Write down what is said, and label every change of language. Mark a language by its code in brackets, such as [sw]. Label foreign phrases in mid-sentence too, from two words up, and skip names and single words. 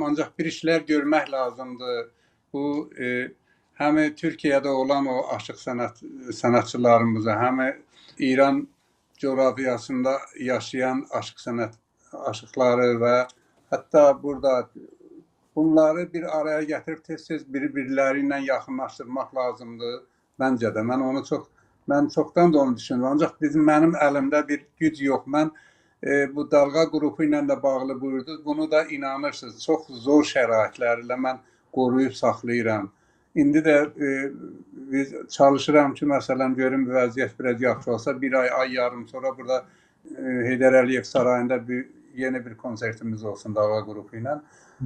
[tr] Ancak bir işler görmek lazımdı. Bu hem Türkiye'de olan o aşık sanatçılarımıza hem İran coğrafyasında yaşayan aşıkları ve hatta burada bunları bir araya getirip tez-tez birbirleriyle yakınlaştırmak lazımdı bence de. Ben çoktan da onu düşünüyorum. Ancak benim elimde bir güc yok. Ben bu dalga grubu [az] ilə də bağlı buyurdunuz. Bunu da inanırsınız. Çox zor şəraitlərlə mən qoruyub saxlayıram. İndi də biz çalışıram ki, məsələn, görüm vəziyyət biraz yaxşı olsa, bir ay yarım sonra burada Heydər Əliyev sarayında yeni bir konsertimiz olsun dalga grubu ilə.